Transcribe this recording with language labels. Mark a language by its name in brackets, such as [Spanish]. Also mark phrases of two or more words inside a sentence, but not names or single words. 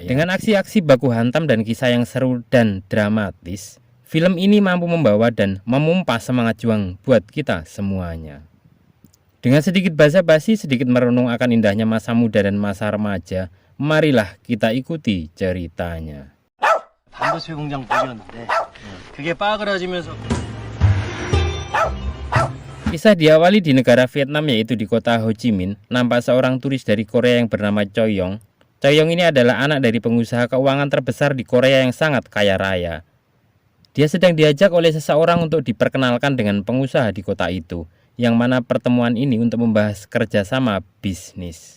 [Indonesian] Dengan aksi-aksi baku hantam dan kisah yang seru dan dramatis, film ini mampu membawa dan memompa semangat juang buat kita semuanya. Dengan sedikit basa-basi, sedikit merenung akan indahnya masa muda dan masa remaja, marilah kita ikuti ceritanya. [Korean] 반도체 공장 보였는데 그게 빠그라지면서 [Indonesian] Kisah diawali di negara Vietnam, yaitu di kota Ho Chi Minh. Nampak seorang turis dari Korea yang bernama Choi Yong. Choi Yong ini adalah anak dari pengusaha keuangan terbesar di Korea yang sangat kaya raya. Dia sedang diajak oleh seseorang untuk diperkenalkan dengan pengusaha di kota itu, yang mana pertemuan ini untuk membahas kerjasama bisnis.